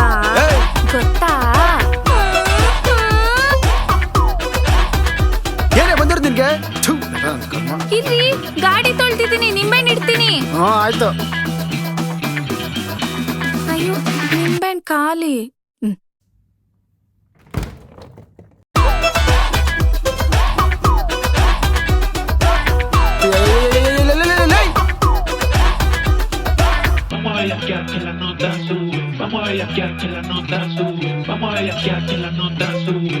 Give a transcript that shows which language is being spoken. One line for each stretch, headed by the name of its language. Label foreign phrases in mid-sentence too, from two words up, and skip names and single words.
Kannada: ಏಯ್! ಗೊತ್ತಾ? ಏನೇ ಬಂದಿರೋದು ನಿನ್ಗೆ? ಇರ್ರಿ, ಗಾಡಿ ತೊಳ್ತಿದ್ದೀನಿ, ನಿಂಬೆಹಣ್ಣು ಇಡ್ತೀನಿ. ಆಯ್ತು. ಅಯ್ಯೋ, ನಿಂಬೆಹಣ್ಣು ಖಾಲಿ.
Spanish: Vamos a bellaquear que la nota sube. Vamos a bellaquear que la nota sube. Vamos a bellaquear que la nota sube.